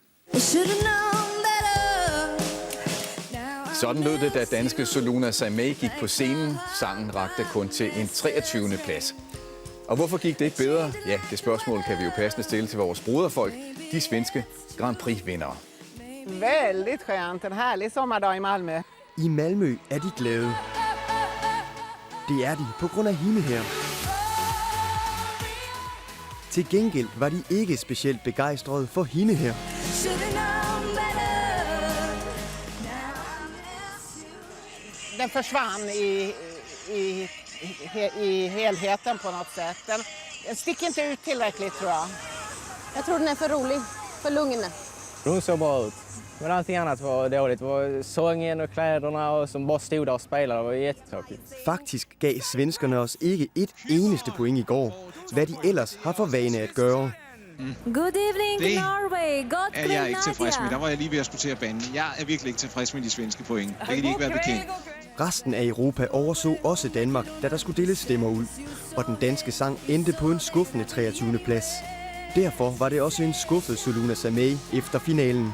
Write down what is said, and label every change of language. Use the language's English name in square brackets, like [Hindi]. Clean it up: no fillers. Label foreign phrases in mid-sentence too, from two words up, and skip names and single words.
[Danish] Sådan lød det, da danske Soluna Samé gik på scenen. Sangen rakte kun til en 23. plads. Og hvorfor gik det ikke bedre? Ja, det spørgsmål kan vi jo passende stille til vores broderfolk, de svenske Grand Prix-vindere. [Swedish] Väldigt skönt, en härlig sommardag i Malmö. [Danish] I Malmø er de glade. Det er de på grund af hende her. Til gengæld var de ikke specielt begejstrede for hende her. [Swedish] Den försvann i helheten på något sätt. Den sticker inte ut tillräckligt, tror jag. Jag tror den är för rolig, för lugna. Hon såg bra ut. Men allting annat var dåligt. Det var sången och kläderna och som bara stod där och spelade. Det var jättetråkigt. [Danish] Faktisk gav svenskerne os ikke et eneste point i går, hvad de ellers har for vane at gøre. [English] Good evening, Norway. [Danish] Godt er jeg ikke tilfreds med. Der var jeg lige ved at skulle til at bande. Jeg er virkelig ikke tilfreds med de svenske point. Det kan de ikke være bekendt. Resten af Europa overså også Danmark, da der skulle deles stemmer ud. Og den danske sang endte på en skuffende 23. plads. Derfor var det også en skuffet Soluna Sameh efter finalen.